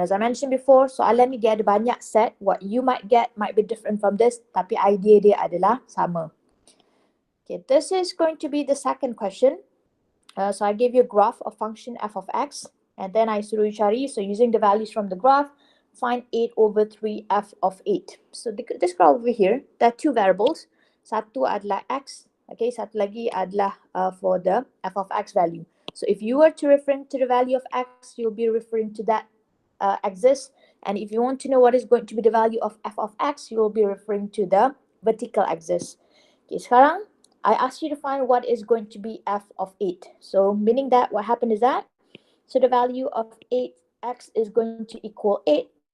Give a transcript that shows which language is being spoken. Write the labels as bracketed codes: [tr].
[en] As I mentioned before, [ms] soalan ni dia ada banyak set. [en] What you might get might be different from this, [ms] tapi idea dia adalah sama. [en] Okay, this is going to be the second question. So I gave you a graph of function f of x, and then I suruh you cari. So using the values from the graph, find 8/3 f of 8. So this graph over here, there are 2 variables. [ms] Satu adalah [en] x, okay, [ms] satu lagi adalah [en] for the f of x value. So if you were to refer to the value of x, you'll be referring to that axis. And if you want to know what is going to be the value of f of x, you will be referring to the vertical axis. Okay, sekarang I ask you to find what is going to be f of 8. So meaning that what happened is that, so the value of 8x is going to equal 8.